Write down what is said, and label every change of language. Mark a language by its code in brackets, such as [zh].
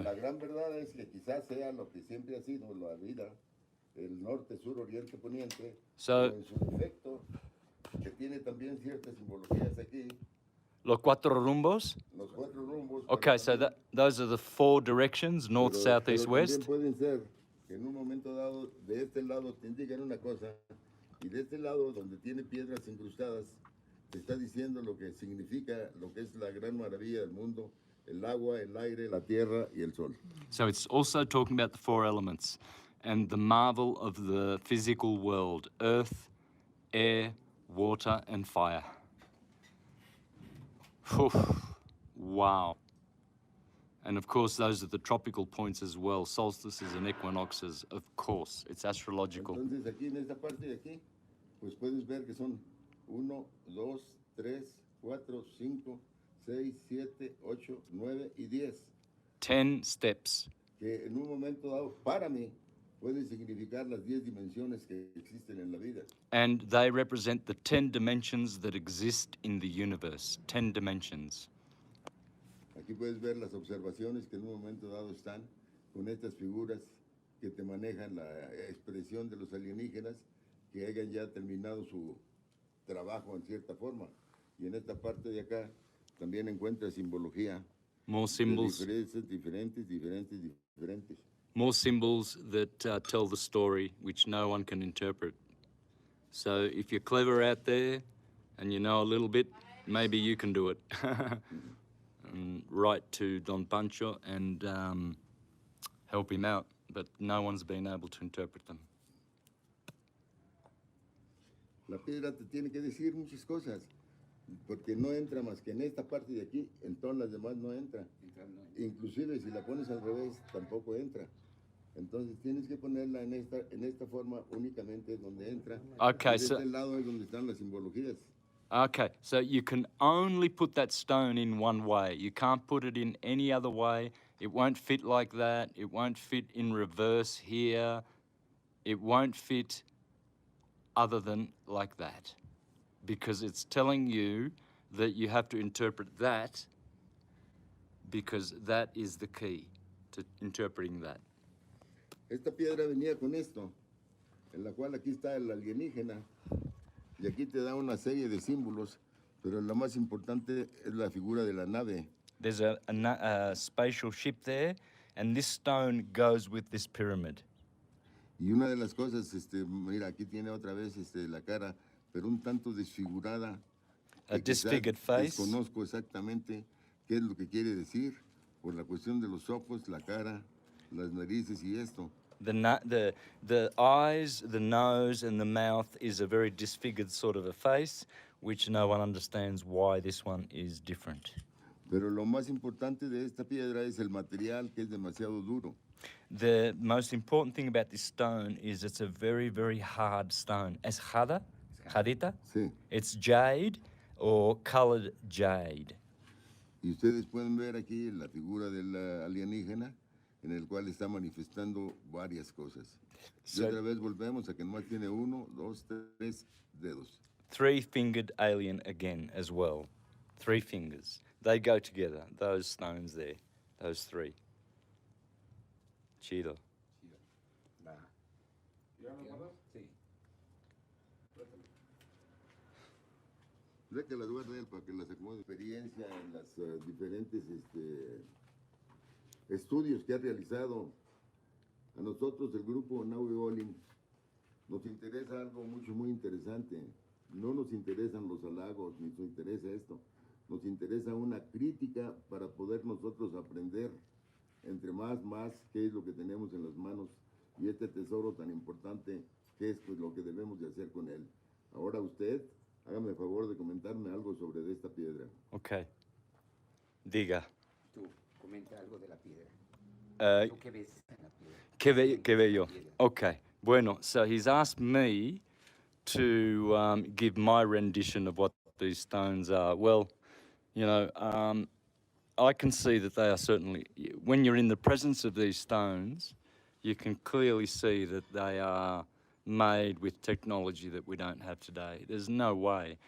[es] La gran verdad es que quizás sea lo que siempre ha sido la vida, el norte, sur, oriente, poniente, [en] So, [es] en su defecto, que tiene también ciertas simbologías aquí. los cuatro rumbos? Los cuatro rumbos. [en] Okay, so those are the four directions, north, south, east, west? [es] Pueden ser que en un momento dado, de este lado te indican una cosa, y de este lado, donde tiene piedras incrustadas, te está diciendo lo que significa, lo que es la gran maravilla del mundo, el agua, el aire, la tierra y el sol. [en] So it's also talking about the four elements and the marvel of the physical world, earth, air, water, and fire. Whew. Wow. And of course, those are the tropical points as well, solstices and equinoxes, of course. It's astrological. [es] Entonces aquí en esta parte de aquí, pues puedes ver que son 1, 2, 3, 4, 5, 6, 7, 8, 9 y 10. [en] 10 steps. [es] Que en un momento dado, para mí, pueden significar las 10 dimensiones que existen en la vida. [en] And they represent the 10 dimensions that exist in the universe. 10 dimensions. [es] Aquí puedes ver las observaciones que en un momento dado están con estas figuras que te manejan la expresión de los alienígenas que hayan ya terminado su trabajo en cierta forma. Y en esta parte de acá también encuentras simbología. [en] More symbols. [es] Diferentes. [en] More symbols that tell the story, which no one can interpret. So if you're clever out there and you know a little bit, maybe you can do it. And write to Don Pancho and help him out, but no one's been able to interpret them. [es] La piedra te tiene que decir muchas cosas, porque no entra más que en esta parte de aquí, en todas las demás no entra. Inclusive si la pones al revés, tampoco entra. Entonces tienes que ponerla en esta forma únicamente donde entra. [en] Okay, [es] Y de [en] so [es] este lado es donde están las simbologías. [en] okay, so you can only put that stone in one way. You can't put it in any other way. It won't fit like that. It won't fit in reverse here. It won't fit other than like that. Because it's telling you that you have to interpret that because that is the key to interpreting that. [es] Esta piedra venía con esto, en la cual aquí está el alienígena, y aquí te da una serie de símbolos, pero la más importante es la figura de la nave. [en] There's a spatial ship there, and this stone goes with this pyramid. [es] Y una de las cosas, mira, aquí tiene otra vez la cara, pero un tanto desfigurada. [en] A [es] que quizás [en] disfigured face. [es] Desconozco exactamente qué es lo que quiere decir, por la cuestión de los ojos, la cara, las narices y esto. [en] The eyes, the nose, and the mouth is a very disfigured sort of a face, which no one understands why this one is different. [es] Pero lo más importante de esta piedra es el material, que es demasiado duro. [en] The most important thing about this stone is it's a very, very hard stone. [es] Es jada? Jadita? Sí. [en] It's jade or colored jade. [es] Y ustedes pueden ver aquí la figura del alienígena, en el cual está manifestando varias cosas. Y otra vez volvemos a que nomás tiene 1, 2, 3 dedos. [en] Three-fingered alien again as well. 3 fingers. They go together, those stones there, those 3. [es] Chido. Va. Sí. Ya que las guarde él para que las acomode. Experiencia en las diferentes estudios que ha realizado. A nosotros, el grupo Naui Olin, nos interesa algo muy interesante. No nos interesan los halagos, ni nos interesa esto. Nos interesa una crítica para poder nosotros aprender entre más, qué es lo que tenemos en las manos y este tesoro tan importante, qué es pues, lo que debemos de hacer con él. Ahora usted, hágame el favor de comentarme algo sobre esta piedra. Okay. Diga. Tú, comenta algo de la piedra. Uh, ¿Tú qué ves en la piedra? Que ve yo. Piedra. [en] Okay. Bueno, so he's asked me to give my rendition of what these stones are. Well, you know, I can see that they are certainly, when you're in the presence of these stones, you can clearly see that they are made with technology that we don't have today. There's no way.